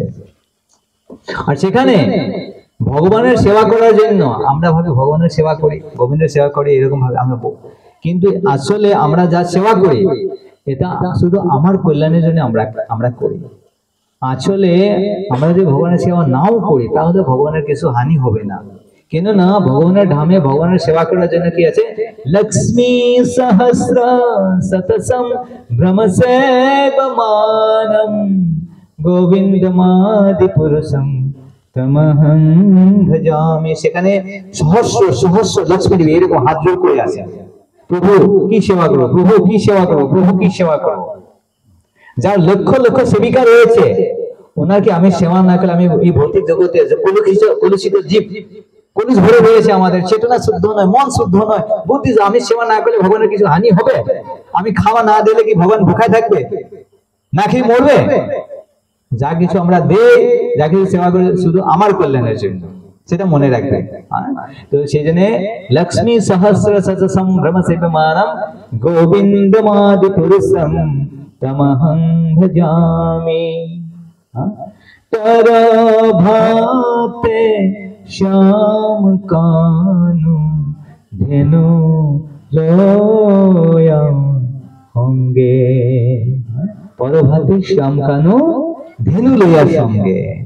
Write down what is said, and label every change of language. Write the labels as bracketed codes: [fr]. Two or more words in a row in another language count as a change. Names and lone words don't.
[bn] আর সেখানে ভগবানের সেবা করার জন্য আমরা ভাবি ভগবানের সেবা করি, গোবিন্দের সেবা করি, এরকম ভাবে আমরা, কিন্তু আসলে আমরা যা সেবা করি এটা শুধু আমার কল্যাণের জন্য আমরা করি। আসলে আমরা যদি ভগবানের সেবা নাও করি তাহলে ভগবানের কিছু হানি হবে না, কেননা ভগবানের ধামে ভগবানের সেবা করার জন্য কি আছে, [sa] লক্ষ্মী সহস্র শতসম ভ্রমসেবমানম গোবিন্দমাদি পুরুষম তমহং ভজামি। [bn] সেখানে সহস্র সহস্র লক্ষ্মী দেবী এরকম হাত জোড় করে আছে, প্রভু কি সেবা করো, প্রভু কি সেবা করো, প্রভু কি সেবা করো। যার লক্ষ লক্ষ সেবিকা রয়েছে ওনাকে আমি সেবা না করলে আমি এই ভৌতিক জগতে কলুষিত জীব, কলুষ ভরে রয়েছে আমাদের, চেতনা শুদ্ধ নয়, মন শুদ্ধ নয়, বুদ্ধি, আমি সেবা না করলে ভগবানের কিছু হানি হবে? আমি খাওয়া না দিলে কি ভগবান ভুখায় থাকবে, না খেয়ে মরবে? যা কিছু আমরা দেই, যা কিছু সেবা করি শুধু আমার কল্যাণের জন্য, সেটা মনে রাখবে। তো সেই জন্য [sa] লক্ষ্মী সহস্র শতসম ভ্রমসেবমানম গোবিন্দমাদি পুরুষম তমহং ভজামি। [bn] তর ভাতে শ্যাম কানু ধেনু লোয়া সঙ্গে, পরভাতে শ্যাম কানু ধেনু লইয়া সঙ্গে।